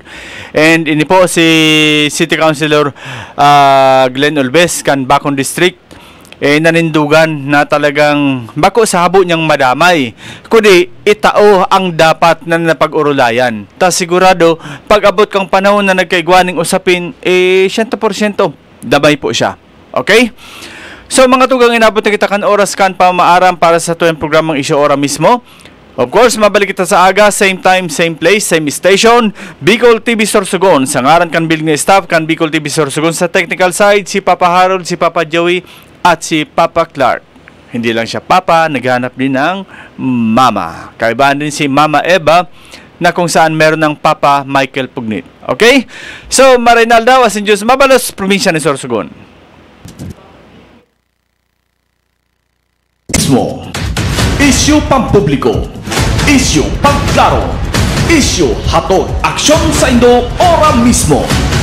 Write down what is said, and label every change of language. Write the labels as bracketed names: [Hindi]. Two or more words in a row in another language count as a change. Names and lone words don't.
[Bikol] And ini po si City Councilor Glenn Olves kan Bacon District nanindugan na talagang bako sa habo niyang madamay, kundi itao ang dapat na napag-urulayan. Ta sigurado pag abot kang panahon na nagkaigwaning usapin 100% damay po siya. Okay? So mga tugang, inabot na kita kan oras kan pamaaram para sa tuyang programang Isyu Ora mismo. [English] Of course, [Bikol] mabalik kita sa aga, [English] same time, same place, same station, Bicol TV Sorsogon. [Bikol] Sa ngaran kan [English] building staff [Bikol] kan Bicol TV Sorsogon, sa [English] technical side, [Bikol] si Papa Harold, si Papa Joey, at si Papa Clark. [Filipino] Hindi lang siya Papa, naghanap din ng Mama. Kaibaan din si Mama Eva, na kung saan meron ng Papa Michael Pugnit. Okay? [Bikol] So, Marinalda, Wasin Diyos, Mabalos, Probinsya ni Sorsogon. Isyu pampubliko, isyu pangklaro, Isyu hatod aksyon sa Indo ora mismo.